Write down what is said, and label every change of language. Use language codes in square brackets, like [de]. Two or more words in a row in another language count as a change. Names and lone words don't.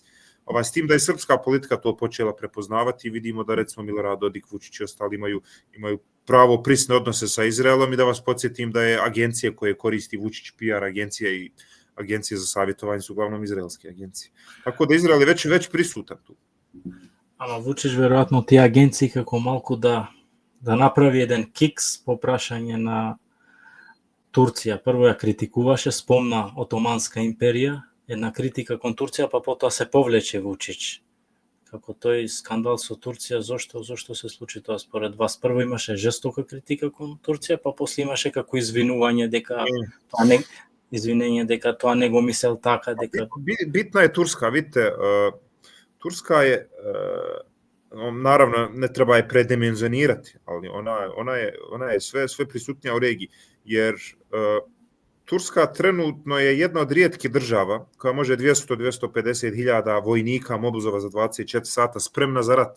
[bs] S tim da je srpska politika to počela prepoznavati, vidimo da recimo Milorad Dodik, Vučić i ostali imaju pravo prisne odnose sa Izraelom i da vas podsjetim da je agencije koje koristi Vučić, PR agencija i agencije za savjetovanje su uglavnom izraelske agencije. Tako da Izrael je već prisutan tu. [mk] Ама Vučić verovatno ti agenции како малку да направи еден кикс по прашање на Турција. Прво ја критикуваше, спомна Отоманска империја една критика кон Турција, па потоа се повлече Вучич. Како тој скандал со Турција, зошто се случи тоа според вас? Прво имаше жестока критика кон Турција, па после имаше како извинување дека тоа не извинење дека тоа не го мислел така, дека [bs] Bitna je Turska, vidite, Turska je, naravno ne treba je predimenzionirati, ali ona je sve prisutnija u regiji, jer Turska trenutno je jedna od rijetkih država koja može 200-250 hiljada vojnika mobilizovati za 24 sata spremna za rat.